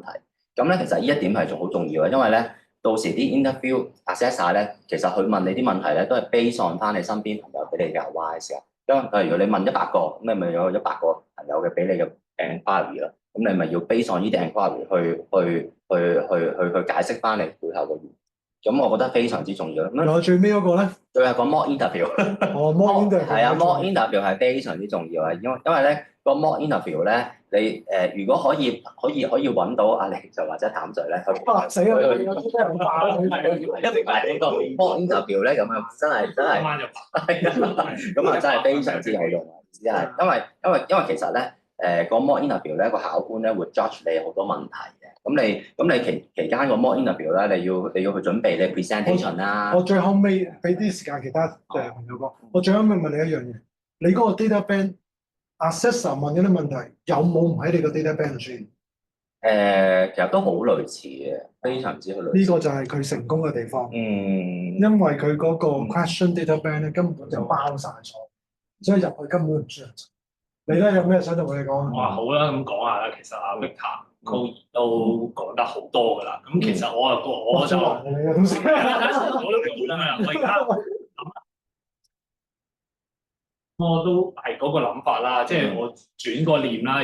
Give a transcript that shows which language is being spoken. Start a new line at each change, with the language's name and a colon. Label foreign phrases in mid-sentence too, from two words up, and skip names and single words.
Cantonese: 咁咧，其實呢一點係好重要嘅，因為咧，到時啲
English: interview assessor
Cantonese: 咧，其實佢問你啲問題咧，都係
English: base on
Cantonese: 翻你身邊朋友俾你嘅 advice 啊。因為例如你問100個，咁你咪有100個朋友嘅俾你嘅 enquiry 啦。咁你咪要
English: base on
Cantonese: 呢啲 enquiry 去解釋翻你背後嘅原因。咁我覺得非常之重要。咁有最尾嗰個咧，最後個
English: mock interview。哦，mock interview
Cantonese: 係啊，
English: mock interview
Cantonese: 係非常之重要啊，因為咧個
English: mock interview
Cantonese: 咧，你如果可以揾到阿李 Sir 或者譚 Sir 咧，死啦！有啲真係好爆，一定係呢個
English: mock interview
Cantonese: 咧，咁啊真係咁啊真係非常之有用啊！只係因為其實咧個
English: mock interview
Cantonese: 咧個考官咧會 judge 你好多問題嘅。咁你期間個
English: mock interview
Cantonese: 咧，你要去準備你 presentation 啦。我最後尾俾啲時間其他朋友講。我最後尾問你一樣嘢，你嗰個
English: data bank assessor
Cantonese: 問嗰啲問題有冇唔喺你個
English: data bank
Cantonese: 度出現？其實都好類似嘅，非常之類似。呢個就係佢成功嘅地方。因因為佢嗰個
English: question data bank
Cantonese: 咧根本就包晒咗，所以入去根本唔需要。你咧有咩想同我哋講？哇，好啦，咁講下啦。其實阿 Victor 都講得好多㗎啦。咁其實我就我都好啦。我而家我都係嗰個諗法啦，即係我轉個念啦。